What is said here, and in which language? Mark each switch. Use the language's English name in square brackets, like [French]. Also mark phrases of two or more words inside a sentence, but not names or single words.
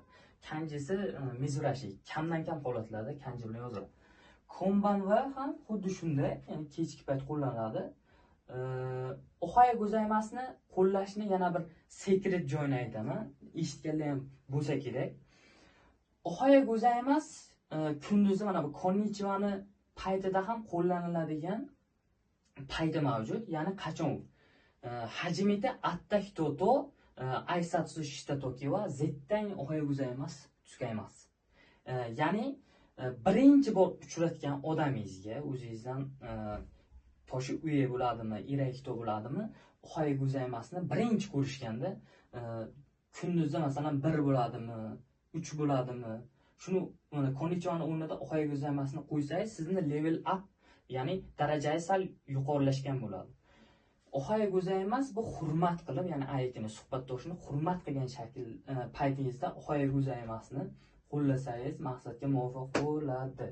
[Uzbek] Kanjisi mizurashi, kamdan kam holatlarda kanji bilan yoziladi. Konbanva ham xuddi shunday, ya'ni kechki payt qo'llaniladi. Ohayo gozaimasni qo'llashni yana bir sekret joyini aytaman. Eshitganlar ham bo'lsa kerak. [Japanese] おはようございます [Uzbek] kunduzi mana bu konnichiwani paytida ham qo'llaniladigan payti mavjud. Ya'ni qachon? [Japanese] 初めて会った人と挨拶した時は絶対におはようございます使います. [Uzbek] Ya'ni birinchi bor uchratgan odamingizga, o'zingizdan [Japanese] 年上 [Uzbek] bo'ladimi, [Japanese] 偉い人 [Uzbek] bo'ladimi, ohayo gozaimasni birinchi ko'rishganda kunduzda masalan 1 bo'ladimi, 3 bo'ladimi, shuni mana konnichiwani o'rnida ohayo gozaimasni qo'ysangiz, sizni [English] level up, [Uzbek] ya'ni darajangiz sal yuqorilashgan bo'ladi. [Japanese] おはようございます [Uzbek] bu hurmat qilib, ya'ni aytini suhbatdoshini hurmat qilgan shakl paytingizda ohayo gozaimasni qo'llasangiz maqsadga muvofiq bo'ladi.